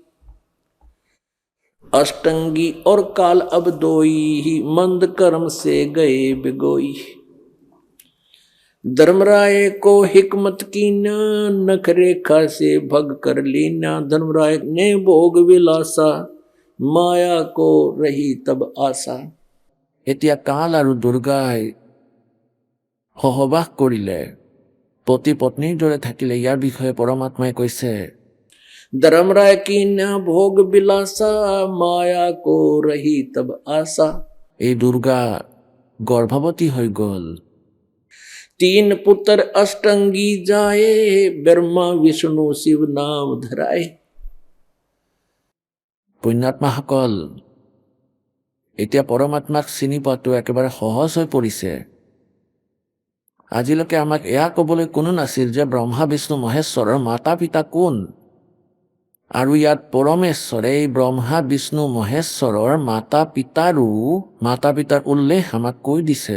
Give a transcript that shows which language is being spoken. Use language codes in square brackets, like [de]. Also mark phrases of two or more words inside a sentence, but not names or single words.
[hi] अष्टंगी और काल अब दोई, मंद कर्म से गए बिगोई। धर्मराय को हिकमत कीना, नख रेखा से भग कर लीना। धर्मराय ने भोग विलासा, माया को रही तब आशा। [as] এতিয়া কাল আৰু দুৰ্গাই সহবাস কৰিলে, পতি পত্নীৰ দৰে থাকিলে। ইয়াৰ বিষয়ে পৰমাত্মাই কৈছে, [hi] धर्मराय कीना भोग विलासा, माया को रही तब आशा। [as] এই দুৰ্গা গৰ্ভৱতী হৈ গ'ল। [hi] 3 पुत्र अष्टंगी जाए, ब्रह्मा विष्णु शिव नाम धराए। [as] পুণ্যাত্মাসকল, এতিয়া পৰমাত্মাক চিনি পোৱাটো একেবাৰে সহজ হৈ পৰিছে। আজিলৈকে আমাক এয়া ক'বলৈ কোনো নাছিল যে ব্ৰহ্মা বিষ্ণু মহেশ্বৰৰ মাতা পিতা কোন। আৰু ইয়াত পৰমেশ্বৰে এই ব্ৰহ্মা বিষ্ণু মহেশ্বৰৰ মাতা পিতাৰ উল্লেখ আমাক কৈ দিছে।